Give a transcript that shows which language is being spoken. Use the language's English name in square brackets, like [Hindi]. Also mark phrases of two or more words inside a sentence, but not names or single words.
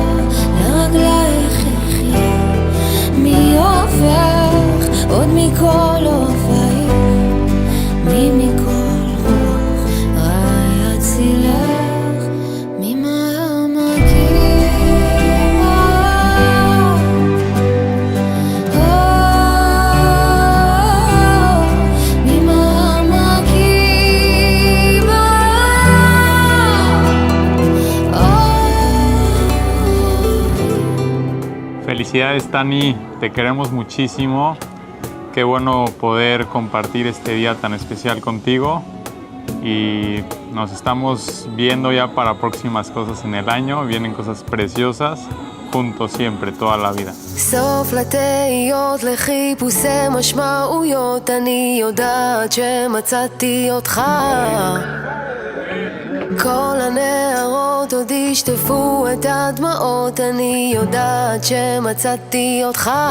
[Hebrew] לרגלייך יחיה, מי אוהבך עוד מכל אוהבייך, מי מכל רוח רע יצילך, מי מהר מגיע, מי מהר מגיע. [Spanish] Felicidades, Tani, te queremos muchísimo. Qué bueno poder compartir este día tan especial contigo y nos estamos viendo ya para próximas cosas en el año. Vienen cosas preciosas, juntos siempre, toda la vida. [Hebrew] סוף לתהיות לחיפושי משמעויות, אני יודעת שמצאתי אותך, כל הנערות עוד ישטפו את הדמעות, אני יודעת שמצאתי אותך,